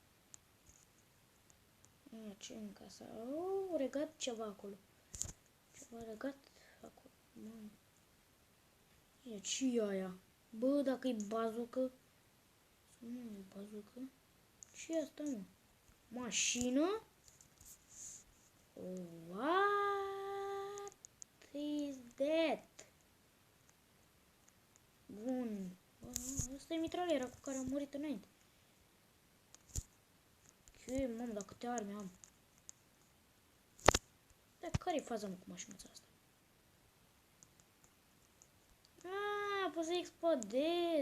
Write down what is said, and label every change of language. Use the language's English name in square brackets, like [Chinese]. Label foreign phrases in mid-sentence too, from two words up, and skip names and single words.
[Romanian] Ia ce în casa. Oh, regat ceva acolo. Ceva regat acolo. Mamă. Ia ce aia? Bă, dacă e bazucă. Nu e bazucă. Ce e asta, mă? Mașină? [English] What is that? [Romanian] Bun. Asta e mitraliera cu care am murit înainte. Ce, mamă, dar câte arme am. Dar care e faza, mă, cu mașinuța asta? Pot să explodez.